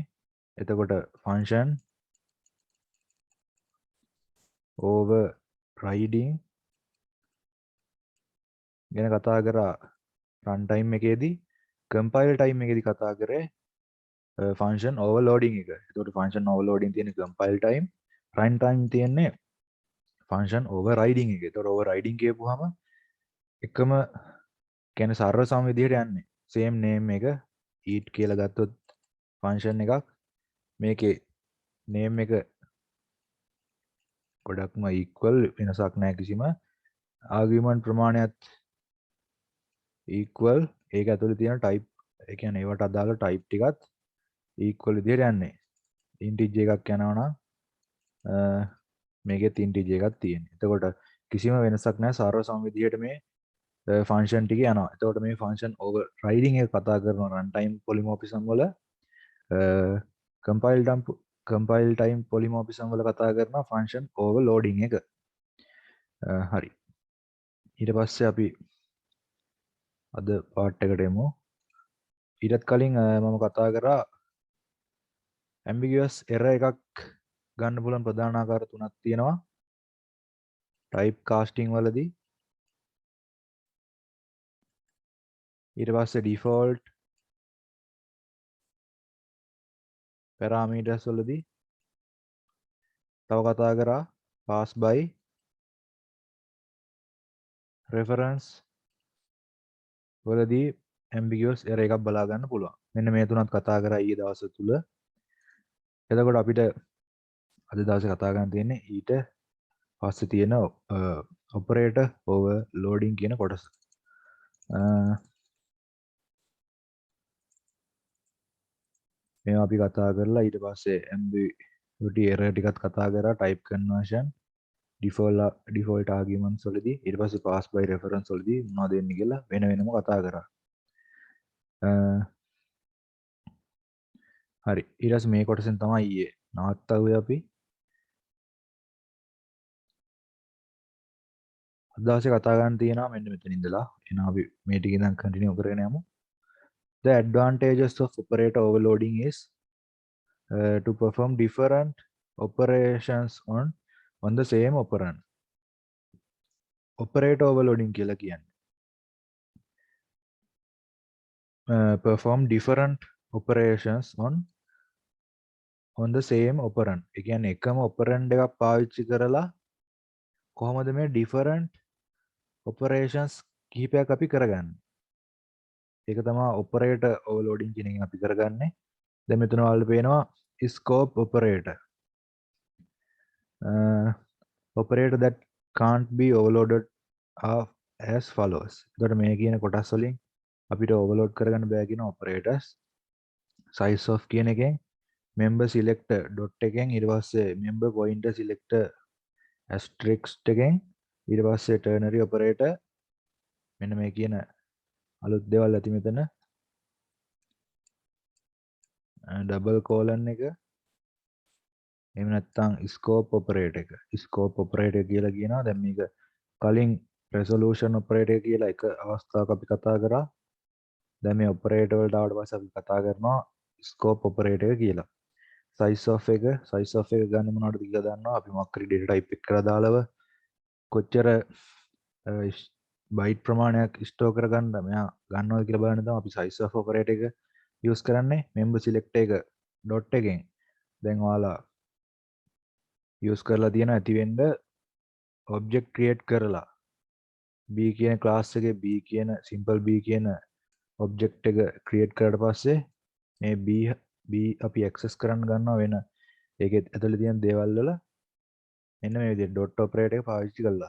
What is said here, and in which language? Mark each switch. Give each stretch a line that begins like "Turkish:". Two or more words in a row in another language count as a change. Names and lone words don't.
Sinhala: එතකොට
English: function overriding
Sinhala: ගැන කතා කරා runtime එකේදී.
English: compile time
Sinhala: එකේදී කතා කරේ
English: function overloading
Sinhala: එක. එතකොට
English: function overloading
Sinhala: තියෙන
English: compile time, runtime
Sinhala: තියෙන්නේ
English: function overriding
Sinhala: එක. එතකොට overriding කියපුවාම එකම කියන්නේ සර්ව සම විදිහට යන්නේ.
English: same name
Sinhala: එක eat කියලා ගත්තොත් function එකක්. මේකේ name එක ගොඩක්ම equal, වෙනසක් නැහැ කිසිම. argument ප්‍රමාණයත් equal. ඒක ඇතුලේ තියෙන type, ඒ කියන්නේ ඒවට අදාළ type ටිකත් equal විදිහට යන්නේ. integer එකක් යනවා නම් මේකෙත් integer එකක් තියෙනවා. එතකොට කිසිම වෙනසක් නැහැ. සර්ව සම විදිහට මේ function ටික යනවා. එතකොට මේ
English: function overriding
Sinhala: එක කතා කරන
English: runtime polymorphism
Sinhala: වල
English: compile time polymorphism
Sinhala: වල කතා කරන
English: function overloading
Sinhala: එක. හරි. ඊට පස්සේ අපි අද පාර්ට් එකට එමු. ඊටත් කලින් මම කතා කරා
English: ambiguous error
Sinhala: එකක් ගන්න පුළුවන් ප්‍රධාන ආකාර තුනක් තියෙනවා
English: type casting
Sinhala: වලදී. ඊට පස්සේ
English: default parameters
Sinhala: වලදී තව කතා කරා
English: pass by reference
Sinhala: වලදී
English: ambiguous error
Sinhala: එකක් බලා ගන්න පුළුවන්. මෙන්න මේ තුනත් කතා කරා ඊයේ දවස් තුල. එතකොට අපිට අද දවසේ කතා කරන්න තියෙන්නේ ඊට පස්සේ තියෙන
English: operator overloading
Sinhala: කියන කොටස. මේවා අපි කතා කරලා ඊට පස්සේ
English: ambiguity error
Sinhala: ටිකත් කතා කරා,
English: type conversion, default arguments
Sinhala: වලදී, ඊට පස්සේ
English: pass by reference
Sinhala: වලදී මොනවද වෙන්නේ කියලා වෙන වෙනම කතා කරා. හරි. ඊට පස්සේ මේ කොටසෙන් තමයි ඊයේ නවත්තුවේ අපි. අදහසේ කතා ගන්න තියෙනවා මෙන්න මෙතන ඉඳලා. එහෙනම් අපි මේ ටික ඉඳන් කන්ටිනියු කරගෙන යමු.
English: The advantages of operator overloading is to perform different operations on the same operand. Operator overloading
Sinhala: කියලා කියන්නේ
English: perform different operations on the same operand.
Sinhala: ඒ කියන්නේ එකම operand එකක් පාවිච්චි කරලා කොහොමද මේ
English: different operations
Sinhala: කිහිපයක් අපි කරගන්නේ. ඒක තමයි
English: operator overloading
Sinhala: කියන එකෙන් අපි කරගන්නේ. දැන් මෙතන ඔයාලට පේනවා
English: scope operator. Operator that can't be overloaded are as follows.
Sinhala: එතකොට මේ කියන කොටස් වලින් අපිට overload කරගන්න බෑ කියන operators
English: size of
Sinhala: කියන එකෙන්
English: member selector dot
Sinhala: එකෙන් ඊට පස්සේ
English: member pointer selector asterisk
Sinhala: එකෙන් ඊට පස්සේ
English: ternary operator
Sinhala: මෙන්න මේ කියන අලුත් දේවල් ඇති මෙතන
English: double colon
Sinhala: එක එහෙම නැත්නම්
English: scope operator
Sinhala: එක
English: scope operator
Sinhala: කියලා කියනවා. දැන් මේක කලින්
English: resolution operator
Sinhala: කියලා එක අවස්ථාවක අපි කතා කරා. දැන් මේ operator වලට ආවට පස්සේ අපි කතා කරනවා
English: scope operator
Sinhala: කියලා.
English: size of
Sinhala: එක ගන්න මොනවටද කියලා දන්නවා. අපි මොකක් හරි
English: data type
Sinhala: එක කරලා දාලව කොච්චර byte ප්‍රමාණයක් store කරගන්න මෙයා ගන්නවද කියලා බලන්න තමයි අපි
English: size of operator
Sinhala: එක use කරන්නේ.
English: member select
Sinhala: එක dot එකෙන් දැන් ඔයාලා use කරලා තියෙන ඇති වෙන්න
English: object create
Sinhala: කරලා b කියන class එකේ b කියන
English: simple b
Sinhala: කියන object එක create කරලා පස්සේ මේ b අපි access කරන්න ගන්නවා වෙන ඒකේ ඇතුලේ තියෙන දේවල් වල මෙන්න මේ විදිහට
English: dot operator
Sinhala: එක පාවිච්චි කරලා.